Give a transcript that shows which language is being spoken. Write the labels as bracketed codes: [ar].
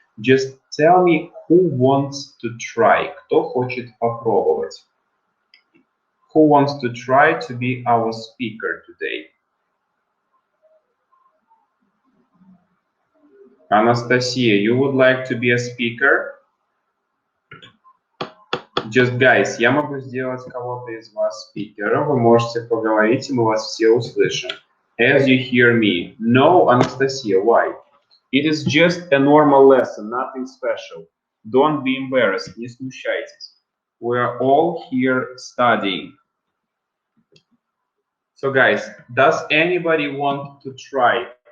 [en] Just tell me who wants to try, [ru] кто хочет попробовать. [en] Who wants to try to be our speaker today? Anastasia, you would like to be a speaker? Just guys, [ru] я могу сделать кого-то из вас спикером, вы можете поговорить, и мы вас все услышим. [en] As you hear me. No, Anastasia, why? It is just a normal lesson, nothing special. Don't be embarrassed, [ru] не смущайтесь. [en] We are all here studying. So guys, does anybody want to try?